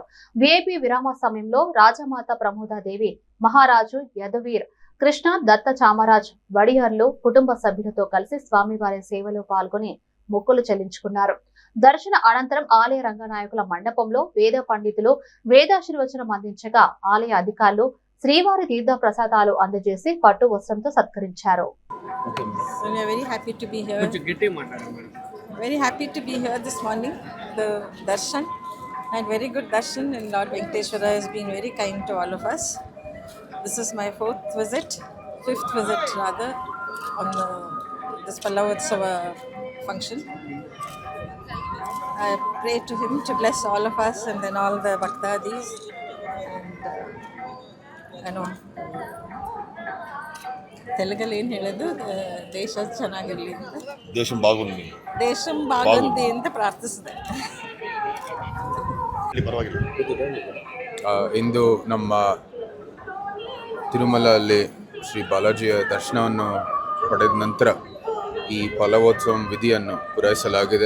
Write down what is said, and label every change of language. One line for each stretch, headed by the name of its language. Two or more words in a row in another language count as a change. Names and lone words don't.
Telugu: విఐపి విరామ సమయంలో రాజమాత ప్రమోదాదేవి, మహారాజు యదువీర్ కృష్ణ దత్త చామరాజ్ వడియర్లు కుటుంబ సభ్యులతో కలిసి స్వామివారి సేవలో పాల్గొని మొక్కులు చెల్లించుకున్నారు. దర్శన అనంతరం ఆలయ రంగనాయకుల మండపంలో వేద పండితులు వేదాశీర్వచనం అందించగా ఆలయ అధికారులు శ్రీవారి తీర్థ ప్రసాదాలు అందజేసి పట్టు వస్త్రంతో సత్కరించారు.
English: So we are very happy to be here. Very happy to be here this morning. The darshan and very good darshan, and Lord Venkateshwara has been very kind to all of us. This is my fifth visit rather, on this Pallavotsava function. I pray to him to bless all of us and then all the Bhaktadis. And I know
Telugu: తెలుగులో ఏం
Kannada: ಹೇಳೋದು ದೇಶ ಚೆನ್ನಾಗಿರಲಿ ಅಂತ,
Telugu: దేశం బాగుంది
Kannada: ಅಂತ ಪ್ರಾರ್ಥಿಸಿದೆ. ಇಂದು ನಮ್ಮ ತಿರುಮಲಲ್ಲಿ ಶ್ರೀ ಬಾಲಾಜಿಯ ದರ್ಶನವನ್ನು ಪಡೆದ ನಂತರ ಈ ಫಲವೋತ್ಸವ ವಿಧಿಯನ್ನು ಪೂರೈಸಲಾಗಿದೆ.